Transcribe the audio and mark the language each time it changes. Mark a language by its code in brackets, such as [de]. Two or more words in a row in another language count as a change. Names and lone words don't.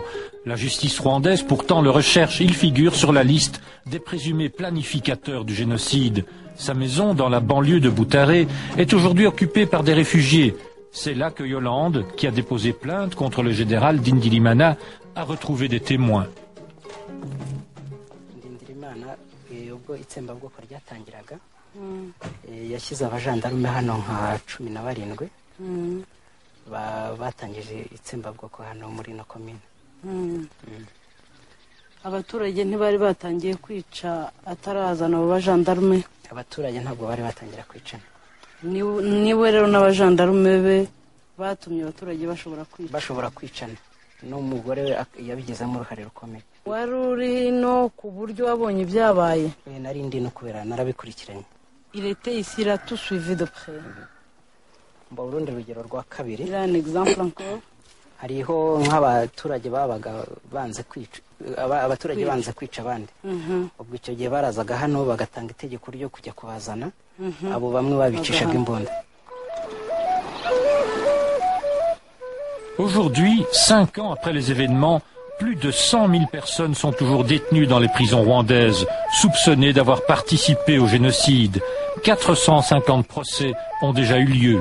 [fr] La justice rwandaise pourtant le recherche. Il figure sur la liste des présumés planificateurs du génocide. Sa maison, dans la banlieue de Butare, est aujourd'hui occupée par des réfugiés. C'est là que Yolande, qui a déposé plainte contre le général Ndindilimana, a retrouvé des témoins. [rw] yashyize abajandarume hano nka 17 batangije itsembabwoko hano muri no komine. Abaturage ntibari batangiye kwica atarazana abo bajandarume? Abaturage ntabwo bari batangira kwicana. Niwe rero n'abajandarume be batumye abaturage bashobora kwicana. N'umugore yabigizemo uruhare rukomeye. Wari uri no ku buryo wabonye ibyabaye? Nari ndi no kubera narabikurikiranye. [fr] Il était ici là tout suivi de près. [rw] Mba urundi rugero rwa kabiri. [fr] Il y a un exemple encore. [rw] Hariho nk'abaturage babaga banze kwica abaturage banze kwica abandi. Ubwo icyo gihe barazaga hano bagatanga itegeko ryo kujya kubazana. Abo bamwe babicishaga imbunda. [fr] Aujourd'hui, 5 ans après les événements, plus de 100 000 personnes sont toujours détenues dans les prisons rwandaises, soupçonnées d'avoir participé au génocide. 450 procès ont déjà eu lieu.